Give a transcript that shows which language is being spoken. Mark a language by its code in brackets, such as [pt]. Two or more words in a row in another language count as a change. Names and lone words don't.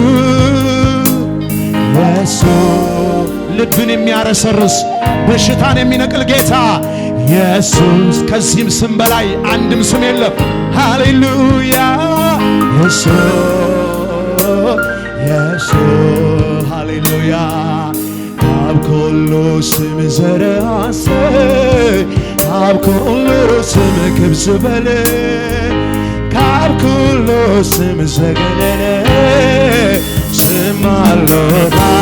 [am] ልብን የሚያረሰርስ በሽታን የሚነቅል ጌታ ኢየሱስ ከዚህም ስም በላይ አንድም ስም የለም። ሃሌሉያ [ti] ኢየሱስ ሃሌሉያ ካብ ኩሉ ስም ዘርአሰ ካብ ኩሉ ስም ክብ ዝበለ ካብ ኩሉ ስም ዘገነነ ስም አሎታ